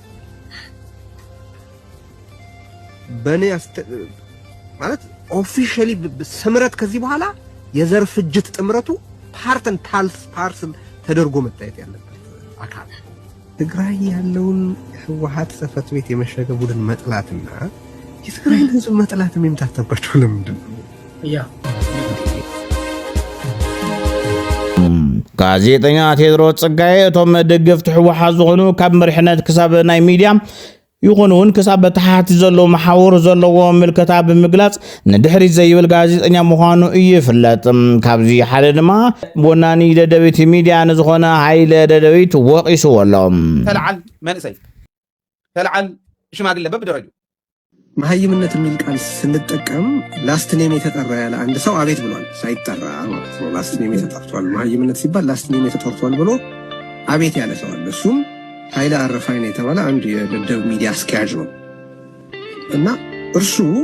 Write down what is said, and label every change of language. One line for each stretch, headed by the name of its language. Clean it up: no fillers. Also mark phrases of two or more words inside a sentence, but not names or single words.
Amharic: በኔ ማለት ኦፊሻሊ ስምረት ከዚህ በኋላ የዘር ፍጅት ጥምረቱ
English: part and parcel
Amharic: ተደርጎ መታየት ያለበት አካል ትግራይ ያለውን ህወሓት ጽሕፈት ቤት የመሸገ ቡድን መጥላትና የትግራይን ህዝብ መጥላት የሚምታተባቸው ለምንድን ነው ያ
Tigrinya: ጋዜጠኛ ቴድሮስ ፀጋይ እቶም ደገፍቲ ሕወሓት ዝኾኑ ካብ መሪሕነት ክሳብ ናይ ሚድያ ይኹኑን ክሳብ ተሓቲ ዘሎ መሓወር ዘለዎ ምልከታ ብምግላጽ ንድሕሪት ዘይብል ጋዜጠኛ ምዃኑ ይፍለጥ ካብዚ ሓደ ድማ ወናኒ ደደቢት ሚድያ ንዝኾነ ሃይለ ደደቢት ወቂሱ ኣሎ ተልዓል መንእሰይ ተልዓል ሽማግለ በብደረጁ
Amharic: መሀይምነት የሚል ቃል ስንጠቀም
English: last name
Amharic: የተጠራ ያለ አንድ ሰው አቤት ብሏል ሳይጠራ ማለት ነው
English: last name
Amharic: የተጠርቷል መሀይምነት ሲባል
English: last name
Amharic: የተጠርቷል ብሎ አቤት ያለ ሰው አለ እሱም ኃይለ አረፋይን የተባለ አንድ የደደብ ሚዲያ አስኪያጅ ነው እና እርሱ